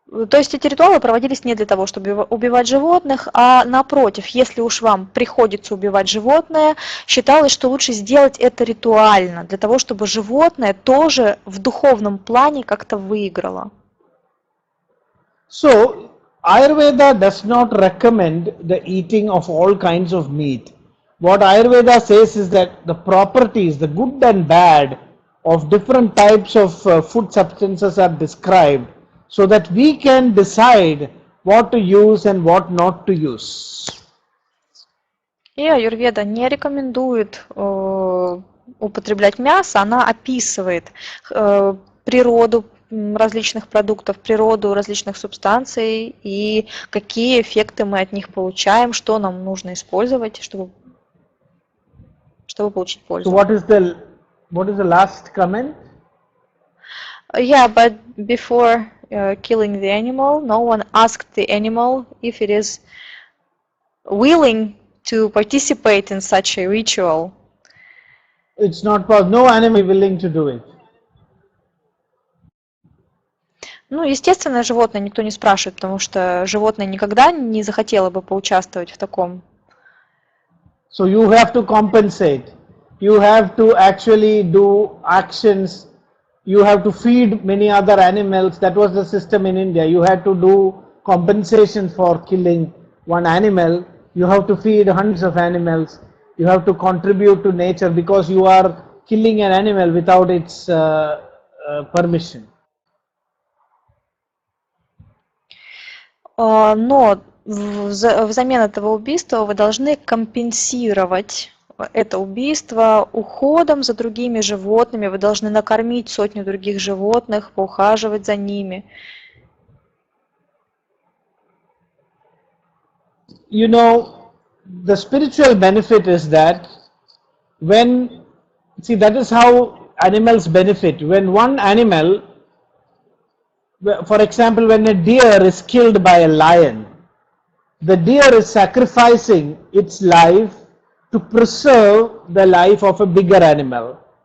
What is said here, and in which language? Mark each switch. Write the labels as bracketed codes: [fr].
[ru] То есть эти ритуалы проводились не для того, чтобы убивать животных, а напротив, если уж вам приходится убивать животное, считалось, что лучше сделать это ритуально, для того, чтобы животное тоже в духовном плане как-то выиграло. [en] So, Ayurveda does not recommend the eating of all kinds of meat. What Ayurveda says is that the properties, the good and bad of different types of food substances are described so that we can decide what to use and what not to use. [ru] И аюрведа не рекомендует употреблять мясо, она описывает природу различных продуктов, природу различных субстанций и какие эффекты мы от них получаем, что нам нужно использовать, чтобы получить пользу. [en] So what is the last comment? Yeah, but before killing the animal, no one asked the animal if it is willing to participate in such a ritual. It's not possible. No animal is willing to do it. [ru] Ну, естественно, животное никто не спрашивает, потому что животное никогда не захотело бы поучаствовать в таком. [en] So you have to compensate. You have to actually do actions. You have to feed many other animals. That was the system in India. You had to do compensation for killing one animal. You have to feed hundreds of animals. You have to contribute to nature because you are killing an animal without its permission. [ru] Но взамен этого убийства вы должны компенсировать это убийство уходом за другими животными, вы должны накормить сотню других животных, поухаживать за ними. [en] You know, the spiritual benefit is that that is how animals benefit. When one animal, for example, when a deer is killed by a lion, the deer is sacrificing its life to preserve the life of a bigger animal.